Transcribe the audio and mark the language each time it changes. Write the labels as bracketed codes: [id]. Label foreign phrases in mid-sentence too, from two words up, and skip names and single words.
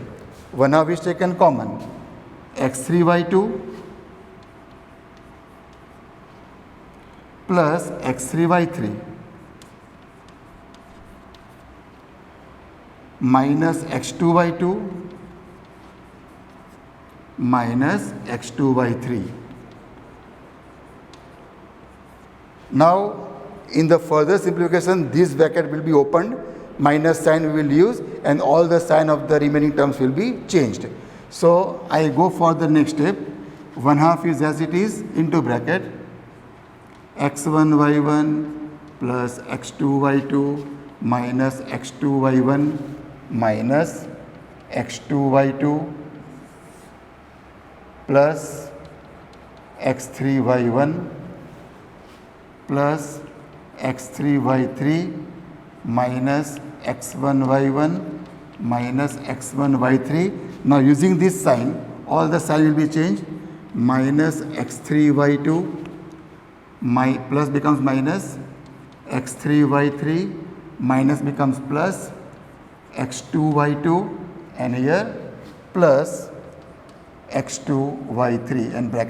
[en] 1/2 is taken common. x3 y2 plus x3 y3 minus x2 y2 minus x2 y3. Now in the further simplification this bracket will be opened, minus sign we will use, and all the sign of the remaining terms will be changed. So I go for the next step. 1/2 is as it is into bracket x1 y1 plus x2 y2 minus x2 y1 minus x2 y2 plus x3 y1 plus x3 y3 minus x1 y1 minus x1 y3. Now using this sign, all the sign will be changed. Minus x3 y2 plus becomes minus, x3 y3 minus becomes plus, x2 y2 and here plus x2 y3 and bracket over.